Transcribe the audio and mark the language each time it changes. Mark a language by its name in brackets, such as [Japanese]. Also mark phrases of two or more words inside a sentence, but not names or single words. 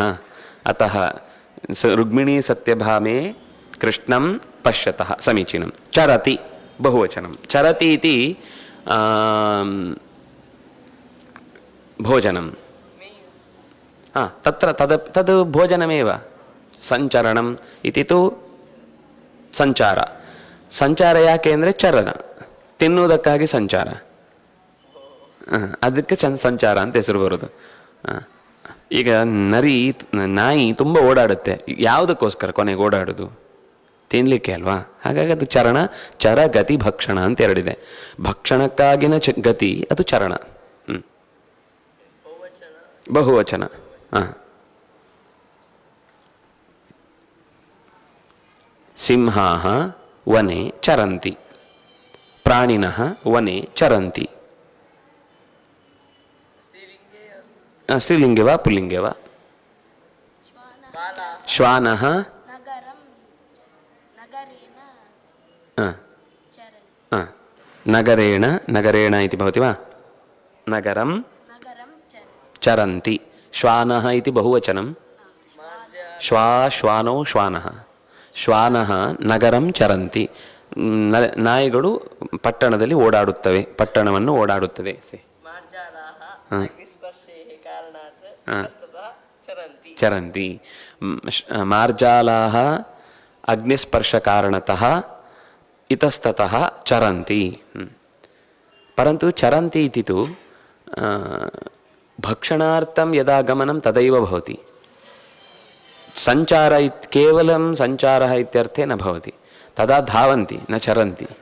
[Sanskrit] अतः रुक्मिणी सत्यभामे कृष्णं पश्यतः. समीचीनं. चरति बहुवचनं. चरति इति भोजनं. तत्र तद् भोजनमेव. ಸಂಚರಣಂ ಇತಿ ತು ಸಂಚಾರ. [Kannada] ಸಂಚಾರ ಯಾಕೆ ಅಂದರೆ ಚರಣ, ತಿನ್ನುವುದಕ್ಕಾಗಿ ಸಂಚಾರ. ಅದಕ್ಕೆ ಸಂಚಾರ ಅಂತ ಹೆಸರು ಬರೋದು. ಈಗ ನಾಯಿ ತುಂಬ ಓಡಾಡುತ್ತೆ. ಯಾವುದಕ್ಕೋಸ್ಕರ ಕೊನೆಗೆ ಓಡಾಡೋದು? ತಿನ್ನಲಿಕ್ಕೆ ಅಲ್ವಾ? ಹಾಗಾಗಿ ಅದು ಚರಣ. [Sanskrit] ಚರ ಗತಿ ಭಕ್ಷಣ [Kannada] ಅಂತ ಎರಡಿದೆ. ಭಕ್ಷಣಕ್ಕಾಗಿನ ಗತಿ ಅದು ಚರಣ. ಬಹುವಚನ. [Sanskrit] सिंहाः वने चरन्ति प्राणिनः वने चरन्ति स्त्रीलिङ्गे वा पुल्लिङ्गे वा बाला श्वानः नगरं नगरेण चरन् नगरेण नगरेण इति भवति वा नगरं नगरं चरन् चरन्ति श्वानः इति बहुवचनं श्वानो श्वानः श्वाನಃ ನಗರಂ ಚರಂತಿ [Kannada] ನಾಯಿಗಳು ಪಟ್ಟಣದಲ್ಲಿ ಓಡಾಡುತ್ತವೆ ಪಟ್ಟಣವನ್ನು ಓಡಾಡುತ್ತದೆ [Sanskrit] मार्जालाः अग्निस्पर्शेः कारणात् इतस्ततः चरन्ति ಚರಂತಿ ಮಾರ್ಜಾಲಾः ಅಗ್ನಿಸ್ಪರ್ಶಕಾರಣತಃ ಇತಸ್ತತಃ ಚರಂತಿ परन्तु चरन्ति इति तु भक्षणार्थं यदा गमनं तदैव भवति संचार केवलं संचारः इत्यर्थे न भवति तदा धावन्ति न चरन्ति